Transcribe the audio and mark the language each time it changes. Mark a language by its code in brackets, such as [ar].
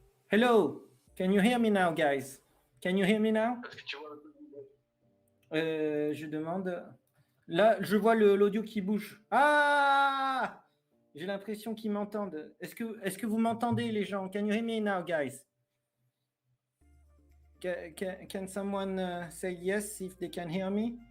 [en] Hello, can you hear me now, guys? Can you hear me now? [fr] Est-ce que tu vois Je demande. Là, je vois l'audio qui bouge. Ah! J'ai l'impression qu'ils m'entendent. Est-ce que vous m'entendez, les gens? [en] Can you hear me now, guys? Can someone say yes if they can hear me?